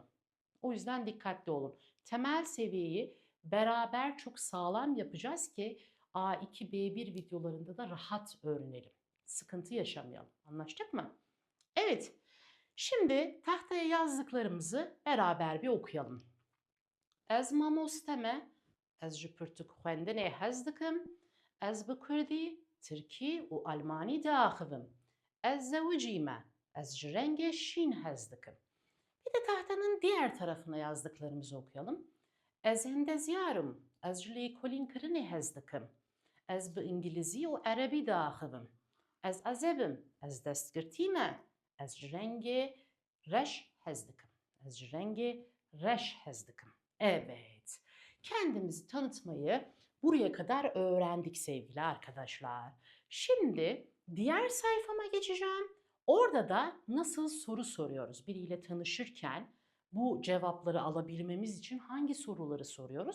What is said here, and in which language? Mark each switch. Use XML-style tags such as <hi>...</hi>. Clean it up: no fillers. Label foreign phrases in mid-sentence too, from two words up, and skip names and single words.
<tr>O yüzden dikkatli olun. Temel seviyeyi beraber çok sağlam yapacağız ki A2, B1 videolarında da rahat öğrenelim. Sıkıntı yaşamayalım. Anlaştık mı? Evet. Şimdi tahtaya yazdıklarımızı beraber bir okuyalım.</tr> <ku>Ez mamosteme, ez ji pirtûkxwendinê hez dikim, ez bi Kurdî, Tirkî û Almanî diaxivim. Ez zewicî me, ez ji rengê şîn hez dikim.</ku> <tr>Bir de tahtanın diğer tarafına yazdıklarımızı okuyalım.</tr> <ku>Ez hindezyarım, ez ji lêkolîn kirinê hez dikim. Ez bi İngilîzî û Erebî diaxivim. Ez ezebim, ez destgirtî me, ez ji rengê reş hez dikim. Ez ji rengê reş hez dikim.</ku> <tr>Evet, kendimizi tanıtmayı buraya kadar öğrendik sevgili arkadaşlar. Şimdi diğer sayfama geçeceğim. Orada da nasıl soru soruyoruz? Biriyle tanışırken bu cevapları alabilmemiz için hangi soruları soruyoruz?</tr>